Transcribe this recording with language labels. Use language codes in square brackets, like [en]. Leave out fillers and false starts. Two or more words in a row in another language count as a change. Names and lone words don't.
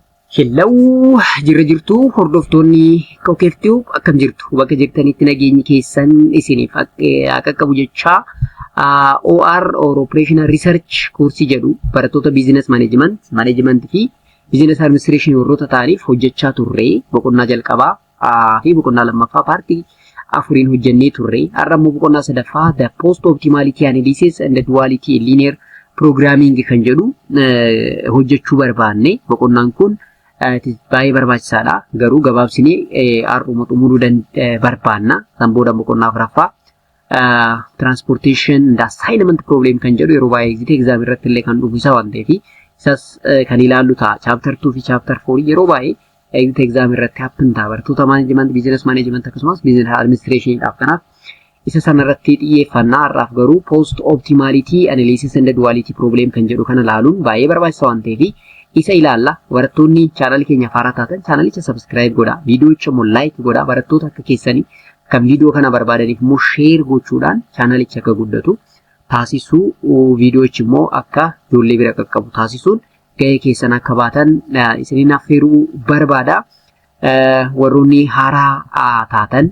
[om] Hello, jirtu hordoftoonni KOOKEEF-TUBE akkam jirtu bakka jirtanitti nageenyi keessan isiniif akka qabu jecha [en] OR or Operational Research Course [om] jedhu barattoota [en] Business Management [om] fi [en] Business Administration [om] warroota ta'aniif hojjechaa turre boqonnaa jalqabaa fi boqonnaa lammaffaa paartii afuriin hojjennee turre har'a immoo boqonnaa sadaffaa [en] the Post-optimality Analysis and Duality in Linear Programming [om] kan jedhu hojjechuu barbaanne boqonnaan kun baay'ee barbaachisaadha garuu gabaabsinee har'uma xumuruu barbaanna san booda boqonnaa afuraffaa [en] transportation and assignment problem [om] kan jedhu yeroo baay'ee exam irratti illee kan dhufu isa waan ta'eef isas kan ilaallu ta'a chapter 2 fi chapter 4 yeroo baay'ee exam irratti happen ta'a barattoota [en] management business management [om] akkasumas [en] business administration [om] dhaaf kanaaf isa sanarratti xiyyeeffannaa har'aaf garuu [en] post optimality analysis and duality problem [om] kan jedhu kana ilaaluun baay'ee barbaachisaa waan ta'eef isa ilaalla barattoonni channel keenya faaraa taatan channelicha subscribe godha viidiyoicha immoo like godha barattoota akka keessanii kan viidiyoo kana barbaadaniif immoo share gochuudhaan channelicha akka guddatu taasisuu viidiyooichi immoo akka ijoollee bira qaqqabu taasisuun gahee keessan akka baatan isiniin affeeruu barbaada warroonni haaraa taatan